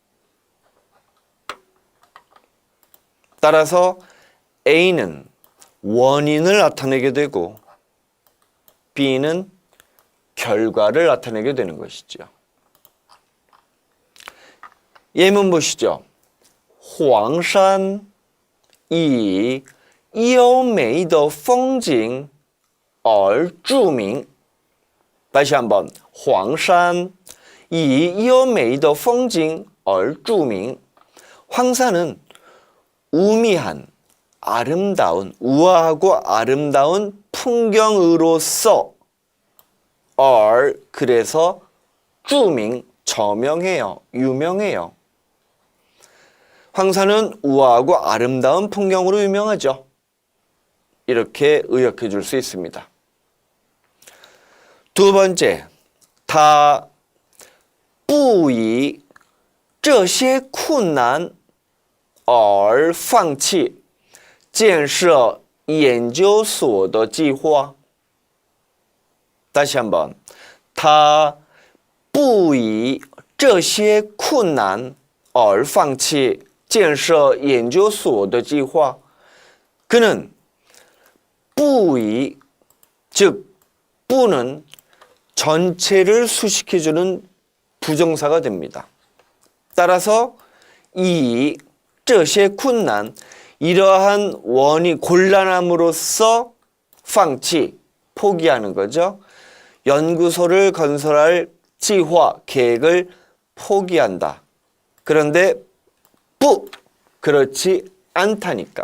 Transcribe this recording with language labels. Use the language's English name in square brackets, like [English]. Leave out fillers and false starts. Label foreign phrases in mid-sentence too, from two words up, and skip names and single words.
[Korean] 따라서 A는 원인을 나타내게 되고 B는 결과를 나타내게 되는 것이죠. 예문 보시죠. [Chinese] 黄山以优美的风景而著名. [Korean] 다시 한번 [Chinese] 黄山以优美的风景而著名. [Korean] 황산은 우미한, 아름다운, 우아하고 아름다운 풍경으로서 그래서 著名, 저명해요, 유명해요. 황산은 우아하고 아름다운 풍경으로 유명하죠. 이렇게 의역해 줄 수 있습니다. 두 번째, [Chinese] 他不以这些困难而放弃建设研究所的计划 [Korean] 다시 한번 [Chinese] 他不以这些困难而放弃建设研究所的计划 [Korean] 그는 [Chinese] 不以 [Korean] 즉 뿌는 전체를 수식해주는 부정사가 됩니다. 따라서 이 [Chinese] 这些困难 [Korean] 이러한 원이 곤란함으로써 放弃 포기하는 거죠. 연구소를 건설할 计划 계획을 포기한다. 그런데 不 그렇지 않다니까.